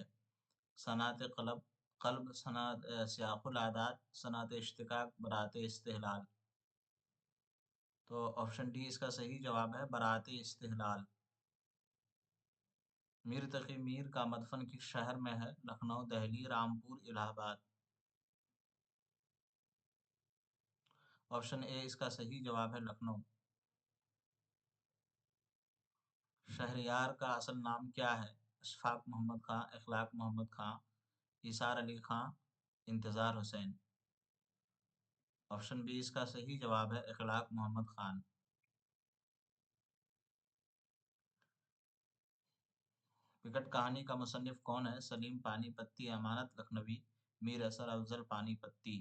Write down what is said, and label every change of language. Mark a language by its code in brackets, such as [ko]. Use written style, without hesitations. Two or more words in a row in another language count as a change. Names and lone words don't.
[ur] صنعت قلب، قلب، صنعت سیاق الاعداد، صنعت اشتقاق، براعت استہلال. تو آپشن ڈی اس کا صحیح جواب ہے، براعت استہلال. میر تقی میر کا مدفن کس شہر میں ہے? لکھنؤ، دہلی، رامپور، الہ آباد۔ آپشن اے اس کا صحیح جواب ہے، لکھنؤ. شہریار کا اصل نام کیا ہے? अशफाक मोहम्मद खां, इखलाक मोहम्मद खां, इसार अली खां, इंतज़ार हुसैन। آپشن بی اس کا صحیح جواب ہے، اخلاق محمد خان. وکٹ کہانی کا مصنف کون ہے? सलीम पानीपत्ती, अमानत लखनवी, मीर असर अफजल पानीपत्ती।